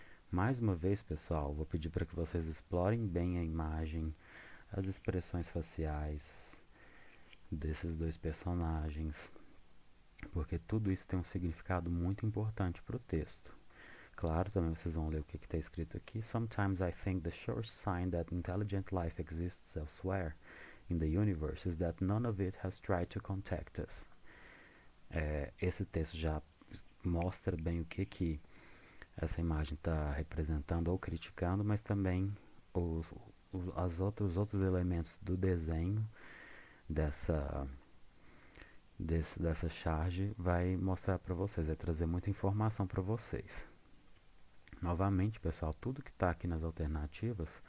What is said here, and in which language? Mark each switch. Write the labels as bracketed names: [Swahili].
[Portuguese] Mais uma vez, pessoal, vou pedir para que vocês explorem bem a imagem, as expressões faciais desses dois personagens, porque tudo isso tem um significado muito importante para o texto. Claro, também vocês vão ler o que está escrito aqui. [English] Sometimes I think the sure sign that intelligent life exists elsewhere in the universe is that none of it has tried to contact us. [Portuguese] Esse texto já mostra bem o que essa imagem está representando ou criticando, mas também os outros elementos do desenho dessa charge vai mostrar para vocês, vai trazer muita informação para vocês. Novamente, pessoal, tudo que está aqui nas alternativas